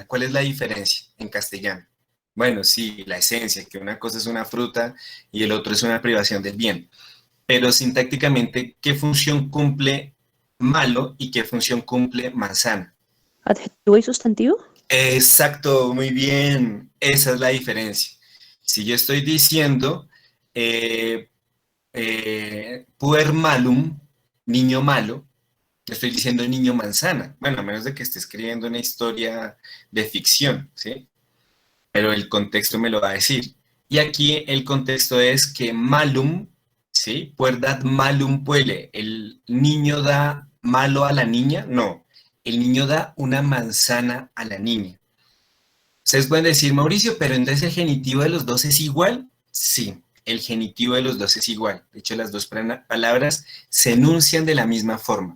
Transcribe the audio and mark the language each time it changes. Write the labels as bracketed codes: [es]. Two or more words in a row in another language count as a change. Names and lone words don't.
[es] ¿Cuál es la diferencia en castellano? Bueno, sí, la esencia, que una cosa es una fruta y el otro es una privación del bien. Pero sintácticamente, ¿qué función cumple malo y qué función cumple manzana? ¿Adjetivo y sustantivo? Exacto, muy bien. Esa es la diferencia. Si yo estoy diciendo eh, [la] puer malum, [es] niño malo, estoy diciendo niño manzana. Bueno, a menos de que esté escribiendo una historia de ficción, ¿sí? Pero el contexto me lo va a decir. Y aquí el contexto es que malum, ¿sí? [la] Puer dat malum puele. [es] ¿El niño da malo a la niña? No. El niño da una manzana a la niña. Ustedes pueden decir, Mauricio, pero entonces el genitivo de los dos es igual. Sí, el genitivo de los dos es igual. De hecho, las dos palabras se enuncian de la misma forma.